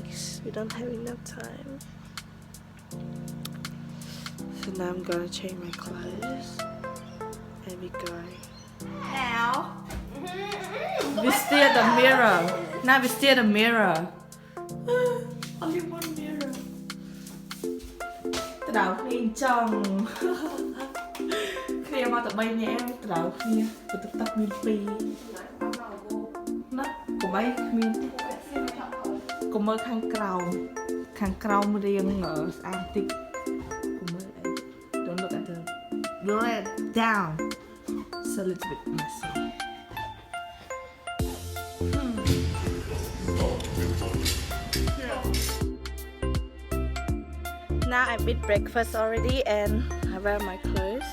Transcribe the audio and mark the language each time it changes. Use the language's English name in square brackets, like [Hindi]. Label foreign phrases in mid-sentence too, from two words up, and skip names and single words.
[English] We don't have enough time. So now I'm gonna change my clothes and we go. Now we stare at the mirror. Now we stare at the mirror. Only one mirror. [Khmer] តដៅគ្នាចង់គ្នាមកតែ3នាក់តដៅគ្នាបន្ទប់ទឹកមាន2ណាកុំអីគ្មានកុំមើលខាងក្រោមរៀងស្អាតតិចកុំមើលអី [English] Don't look at the look at down. It's a little bit messy. Now I eat breakfast already and I wear my clothes.